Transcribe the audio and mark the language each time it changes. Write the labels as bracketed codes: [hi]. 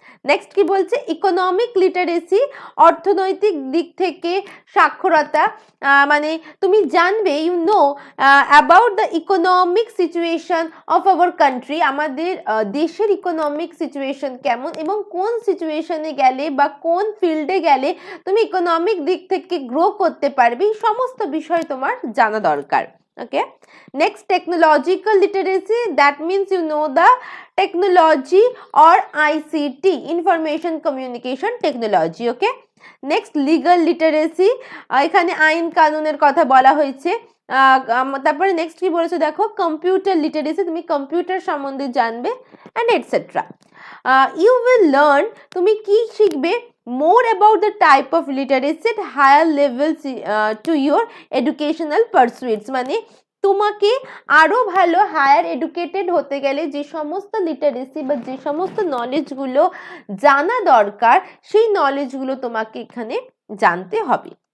[bn] Next কি বলছে, economic literacy, অর্থনৈতিক দিক থেকে সাক্ষরতা, মানে তুমি জানবে, [en] you know about the economic situation of our country, [bn] আমাদের দেশের ইকোনমিক সিচুয়েশন কেমন এবং কোন সিচুয়েশনে গেলে বা কোন ফিল্ডে গেলে তুমি ইকোনমিক দিক থেকে গ্রো করতে পারবে, এই সমস্ত বিষয় তোমার জানা দরকার, okay. [en] Next, technological literacy, that means you know the technology or ICT, information communication technology, okay. Next, legal literacy, [bn] এখানে আইন কানুনের কথা বলা হয়েছে। তারপরে নেক্সট কি বলেছে দেখো, কম্পিউটার লিটারেসি, তুমি কম্পিউটার সম্বন্ধে জানবে and etcetera. [en] you will learn, [bn] তুমি কি শিখবে, [en] more about the type of literacy at higher levels to your educational pursuits, [bn] মানে তোমাকে আরো ভালো হায়ার এডুকেটেড হতে গেলে যে সমস্ত লিটারেসি বা যে সমস্ত নলেজগুলো জানা দরকার সেই নলেজগুলো তোমাকে এখানে জানতে হবে।